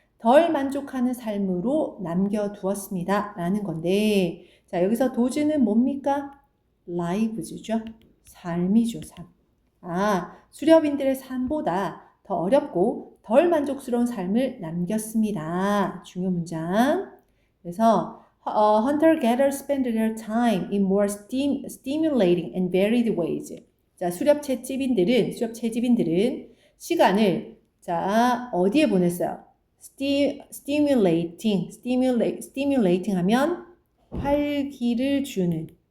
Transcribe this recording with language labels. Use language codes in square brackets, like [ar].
[ko] 덜 만족하는 삶으로 남겨두었습니다. 라는 건데, 자, 여기서 도즈는 뭡니까? [en] lives [ko] 죠. 삶이죠, 삶. 아, 수렵인들의 삶보다 더 어렵고 덜 만족스러운 삶을 남겼습니다. 중요 문장. 그래서 [en] hunter-gatherers spend their time in more stimulating and varied ways. [ko] 자, 수렵 채집인들은 시간을 자, 어디에 보냈어요? stimulating 하면 활기를 주는.